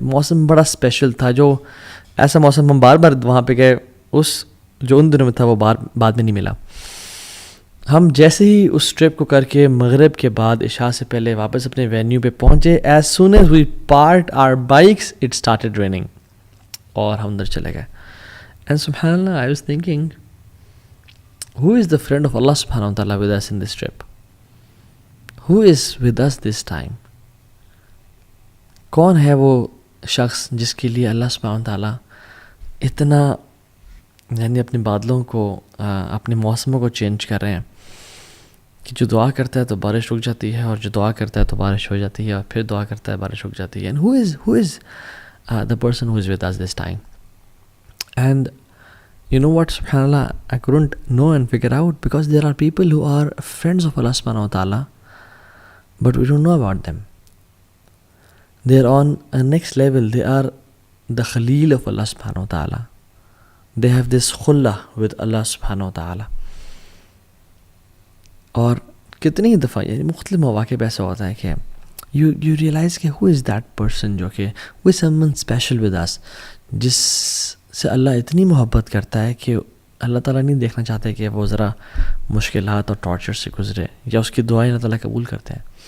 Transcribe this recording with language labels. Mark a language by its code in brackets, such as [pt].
[ur] موسم بڑا اسپیشل تھا، جو ایسا موسم ہم بار بار وہاں پہ گئے، اس جو ان دنوں میں تھا وہ بعد میں نہیں ملا. ہم جیسے ہی اس ٹرپ کو کر کے مغرب کے بعد عشاء سے پہلے واپس اپنے وینیو پہ پہنچے، [en] as soon as we parked our bikes it started raining, [ur] اور ہم اندر چلے گئے. [en] And سبحان اللہ، I was thinking who is the friend of Allah subhanahu wa ta'ala with us in this trip? Who is with us this time? [ur] کون ہے وہ شخص جس کے لیے اللہ سبحانہ و تعالیٰ اتنا یعنی اپنے بادلوں کو اپنے موسموں کو چینج کر رہے ہیں کہ جو دعا کرتا ہے تو بارش رک جاتی ہے، اور جو دعا کرتا ہے تو بارش ہو جاتی ہے، اور پھر دعا کرتا ہے بارش رک جاتی ہے. [en] And who is the person who is with us this time? And you know what, subhanallah, I couldn't know and figure out, because there are people who are friends of Allah subhanahu wa ta'ala, but we don't know about them. They're on a next level. They are the Khalil of Allah subhanahu wa ta'ala. They have this khullah with Allah subhanahu wa ta'ala. [ur] اور کتنی دفعہ یعنی مختلف مواقع پہ ایسا ہوتا ہے کہ [en] you realize [ur] کہ [en] who is that person [ur] جو کہ [en] who is someone special with us، [ur] جس سے اللہ اتنی محبت کرتا ہے کہ اللہ تعالیٰ نہیں دیکھنا چاہتے کہ وہ ذرا مشکلات اور ٹارچر سے گزرے، یا اس کی دعائیں اللہ تعالیٰ قبول کرتے ہیں.